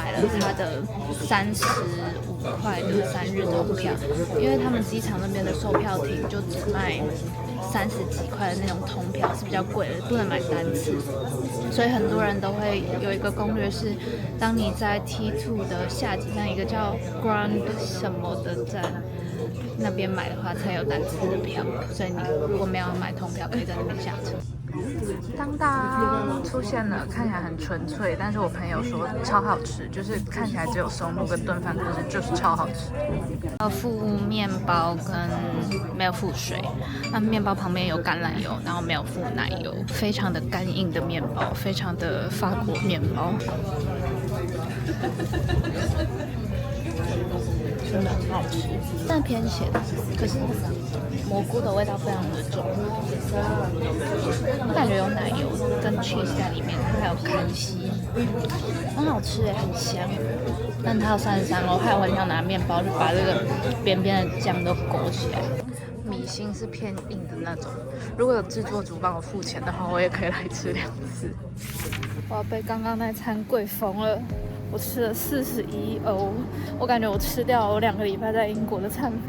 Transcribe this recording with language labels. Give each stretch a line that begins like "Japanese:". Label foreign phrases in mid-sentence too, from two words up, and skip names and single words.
Chinese: 買了它的35塊的3日通票，因為他們機場那邊的售票亭就只賣30幾塊的那種通票，是比較貴的，不能買單次，所以很多人都會有一個攻略是，當你在 T2 的下幾站，一個叫 Grand 什麼的站那邊買的話，才有單次的票，所以你如果沒有買通票，可以在那邊下車。當當出現了，看起來很純粹，但是我朋友說超好吃，就是看起來只有松露跟燉飯，可是就是超好吃。附麵包跟沒有附水，那麵包旁邊有橄欖油，然後沒有附奶油，非常的乾硬的麵包，非常的法國麵包。真的很好吃，但偏鹹，可是蘑菇的味道非常的重，我感覺有奶油跟 cheese 在裡面，還有康熙，很好吃耶，很香。但它有33歐，還有很想拿麵包就把這個邊邊的醬都勾起來。米心是偏硬的那種，如果有製作組幫我付錢的話，我也可以來吃2次。我要被剛剛那餐貴瘋了。我吃了41歐，我感覺我吃掉我2個禮拜在英國的餐費。